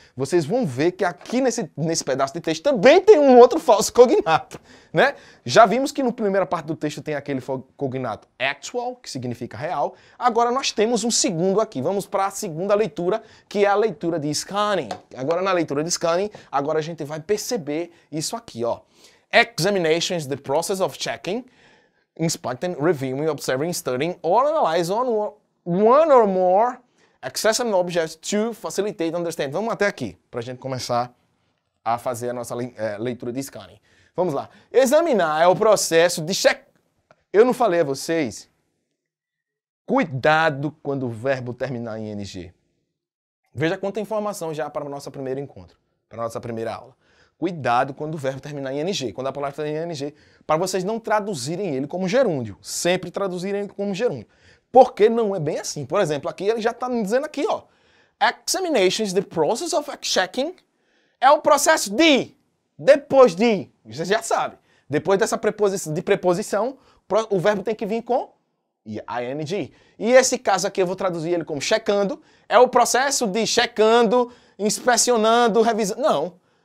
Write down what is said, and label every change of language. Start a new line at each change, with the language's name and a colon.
Portuguese: Vocês vão ver que aqui nesse pedaço de texto também tem um outro falso cognato, né? Já vimos que na primeira parte do texto tem aquele cognato actual, que significa real. Agora nós temos um segundo aqui. Vamos para a segunda leitura, que é a leitura de scanning. Agora na leitura de scanning, agora a gente vai perceber isso aqui, ó.
English: Examination is the process of checking, inspecting, reviewing, observing, studying, or analyzing one or more accessible objects to facilitate understanding.
Portuguese: Vamos até aqui, para a gente começar a fazer a nossa leitura de scanning. Vamos lá. Examinar é o processo de check. Eu não falei a vocês? Cuidado quando o verbo terminar em ing. Veja quanta informação já para o nosso primeiro encontro, para a nossa primeira aula. Cuidado quando o verbo terminar em ing, quando a palavra terminar em ing, para vocês não traduzirem ele como gerúndio. Sempre traduzirem ele como gerúndio. Porque não é bem assim. Por exemplo, aqui ele já está me dizendo aqui, ó.
English: Examination is the process of checking.
Portuguese: É o processo de, depois de. Você já sabe. Depois dessa preposição, o verbo tem que vir com ing. E esse caso aqui eu vou traduzir ele como checando. É o processo de checando, inspecionando, revisando. Não.